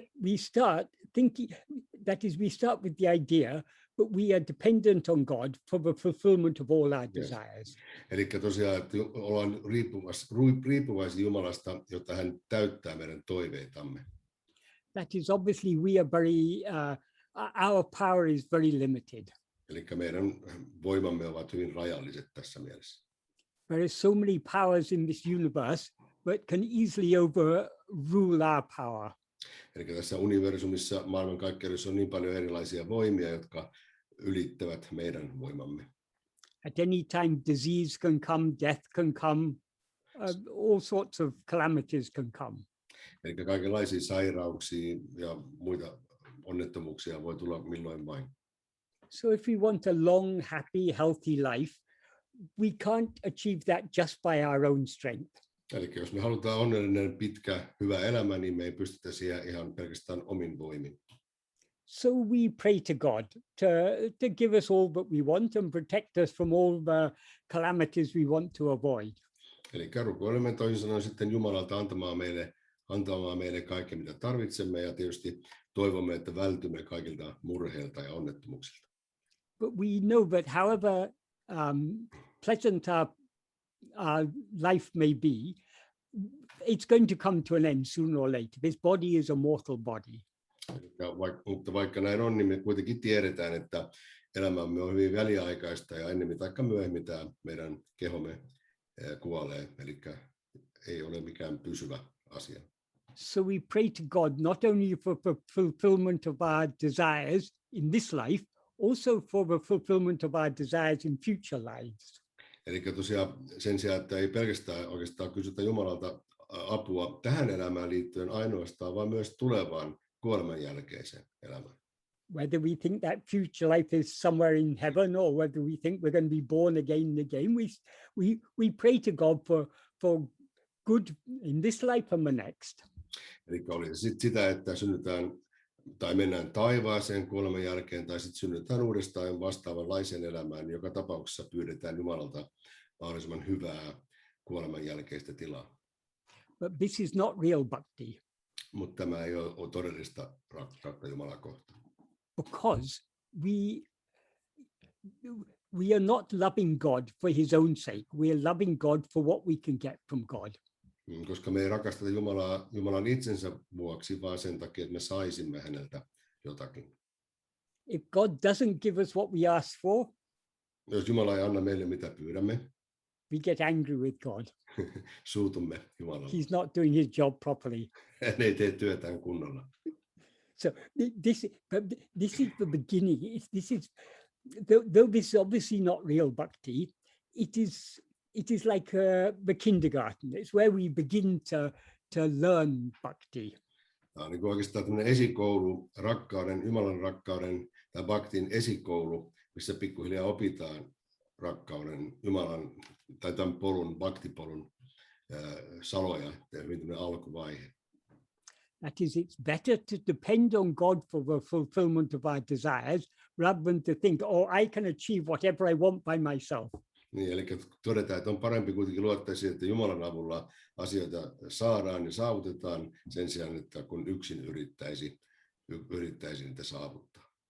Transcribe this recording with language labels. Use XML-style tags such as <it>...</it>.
<en>We start thinking, that is, we start with the idea, but we are dependent on God for the fulfillment of all our desires.</en> <fi>Eli tosiaan, että ollaan riippuvaisia Jumalasta, jotta hän täyttää meidän toiveitamme.</fi> <en>That is, obviously we are very, our power is very limited.</en> <fi>Eli meidän voimamme ovat hyvin rajalliset tässä mielessä.</fi> <en>There are so many powers in this universe that can easily overrule our power.</en> <fi>Eli tässä universumissa, maailmankaikkeudessa on niin paljon erilaisia voimia, jotka ylittävät meidän voimamme.</fi> <en>At any time, disease can come, death can come, all sorts of calamities can come.</en> <fi>Eli kaikenlaisia sairauksia ja muita onnettomuuksia voi tulla milloin vain.</fi> <en>So if we want a long, happy, healthy life, we can't achieve that just by our own strength.</en> <fi>Eli jos me halutaan onnellinen, pitkä, hyvä elämä, niin me ei pystytä siihen ihan pelkästään omin voimin.</fi> <en>So we pray to God to give us all that we want and protect us from all the calamities we want to avoid.</en> <fi>Eli rukoilemme toisin sanoen sitten Jumalalta antamaan meille kaiken, mitä tarvitsemme, ja tietysti toivomme, että vältymme kaikilta murheilta ja onnettomuuksilta.</fi> <en>But we know that however pleasant our life may be, it's going to come to an end sooner or later. This body is a mortal body.</en> <fi>Mutta vaikka näin on, niin me kuitenkin tiedetään, että elämämme on hyvin väliaikaista ja ennemmin tai myöhemmin tämä meidän kehomme kuolee, eli ei ole mikään pysyvä asia.</fi> <en>So we pray to God not only for the fulfillment of our desires in this life, also for the fulfillment of our desires in future lives.</en> <fi>Eli tosiaan sen sijaan, että ei pelkästään oikeastaan kysytä Jumalalta apua tähän elämään liittyen ainoastaan, vaan myös tulevaan kuoleman jälkeiseen elämään.</fi> <en>Whether we think that future life is somewhere in heaven or whether we think we're going to be born again and again, we pray to God for good in this life and the next.</en> <fi>Eli oli sitä, että synnytään tai mennään taivaaseen kuoleman jälkeen tai sitten synnytään uudestaan vastaavanlaiseen elämään. Joka tapauksessa pyydetään Jumalalta mahdollisimman hyvää kuoleman jälkeistä tilaa.</fi> <en>But this is not real bhakti.</en> <fi>Mutta tämä ei ole todellista rakkautta Jumalaa kohtaan.</fi> <en>Because we are not loving God for his own sake. We are loving God for what we can get from God.</en> <fi>Koska me ei rakasteta Jumalaa Jumalan itsensä vuoksi, vaan sen takia, että me saisimme häneltä jotakin.</fi> <en>If God doesn't give us what we ask for,</en> <fi>jos Jumala ei anna meille mitä pyydämme,</fi> <en>we get angry with God.</en> <fi>Suutumme Jumalalle.</fi> <en>He's not doing his job properly.</en> <fi>Hän ei tee työtään kunnolla.</fi> <en>So this is the beginning. Though this is obviously not real bhakti, it is like the kindergarten. It's where we begin to learn bhakti.</en> <fi>Tämä on niin oikeastaan tämmöinen esikoulu, Jumalan rakkauden tai bhaktin esikoulu, missä pikkuhiljaa opitaan rakkauden, Jumalan tai tämän polun, bhaktipolun saloja, hyvin tämmöinen alkuvaihe.</fi> <en>That is, it's better to depend on God for the fulfillment of our desires rather than to think, oh, I can achieve whatever I want by myself.</en> <fi>Niin, eli todetaan, että on parempi kuitenkin luottaa siihen, että Jumalan avulla asioita saadaan ja saavutetaan sen sijaan, että kun yksin yrittäisi niitä saavuttaa.</fi>